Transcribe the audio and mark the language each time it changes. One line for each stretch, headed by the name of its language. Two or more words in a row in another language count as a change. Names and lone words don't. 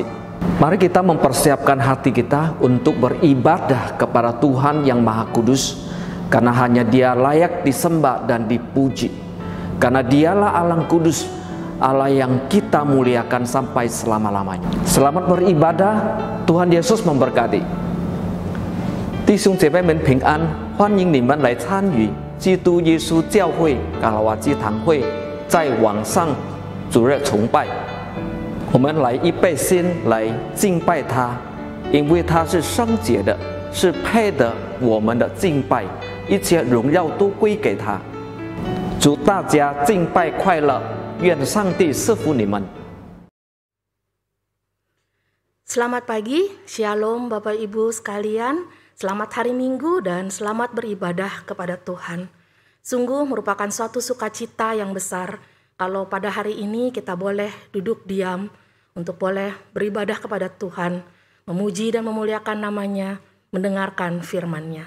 Indonesian: Mari kita mempersiapkan hati kita untuk beribadah kepada Tuhan yang Maha Kudus, karena hanya Dia layak disembah dan dipuji. Karena Dialah Allah Kudus, Allah yang kita muliakan sampai selama-lamanya. Selamat beribadah, Tuhan Yesus memberkati.
Chinese: 弟兄姐妹们平安，欢迎你们来参与基督耶稣教会卡拉瓦基堂会在网上主日崇拜。我们来预备心来敬拜他，因为他是圣洁的，是配得我们的敬拜，一切荣耀都归给他。祝大家敬拜快乐，愿上帝赐福你们。
Indonesian: Selamat pagi, Shalom Bapak Ibu sekalian, selamat hari Minggu dan selamat beribadah kepada Tuhan. Sungguh merupakan suatu sukacita yang besar kalau pada hari ini kita boleh duduk diam untuk boleh beribadah kepada Tuhan, memuji dan memuliakan namanya, mendengarkan firman-Nya.